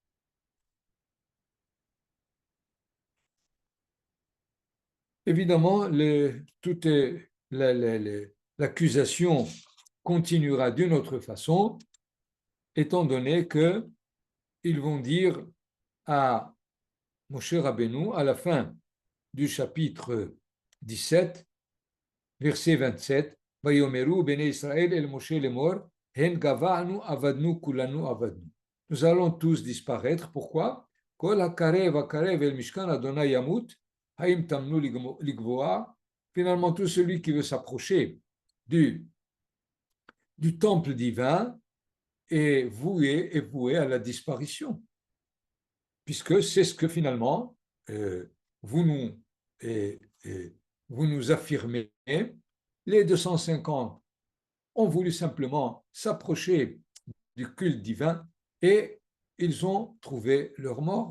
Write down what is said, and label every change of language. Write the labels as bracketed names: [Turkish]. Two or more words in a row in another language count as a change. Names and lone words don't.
[French] Évidemment, toute l'accusation continuera d'une autre façon, étant donné qu'ils vont dire à Moshe Rabbeinu, à la fin du chapitre 17, verset 27, [Hebrew] ויאמרו בני ישראל אל משה לאמר הן גוענו אבדנו כולנו אבדנו. [French] Nous allons tous disparaître. Pourquoi? [Hebrew] כל הקרב הקרב אל משכן ה' ימות האם תמנו לגוע. [French] Finalement, tout celui qui veut s'approcher du temple divin est voué à la disparition, puisque c'est ce que finalement vous nous affirmez Les 250 ont voulu simplement s'approcher du culte divin et ils ont trouvé leur mort.